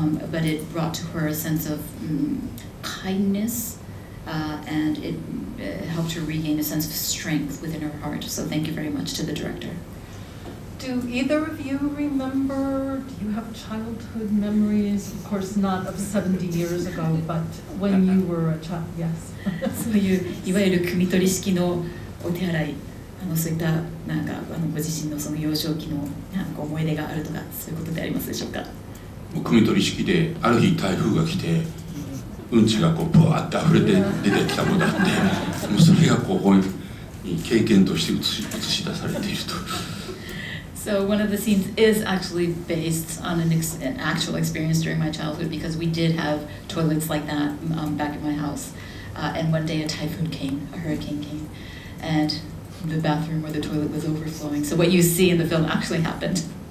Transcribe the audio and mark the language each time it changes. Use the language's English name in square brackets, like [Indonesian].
[English] But it brought to her a sense of kindness, and it helped her regain a sense of strength within her heart. So thank you very much to the director. Do either of you remember, do you have childhood memories? Of course not of 70 years ago, but when you were a child, yes. [Japanese] そういういわゆる汲み取り式のお手洗い、そういったなんかご自身のその幼少期のなんか思い出があるとか、そういうことでありますでしょうか。汲み取り式である日台風が来て、うんちがこうブワーって溢れて出てきたのだって、もうそれがこう経験として映し出されていると。 [English] So one of the scenes is actually based on an actual experience during my childhood, because we did have toilets like that back in my house. And one day a hurricane came, and the bathroom where the toilet was overflowing. So what you see in the film actually happened.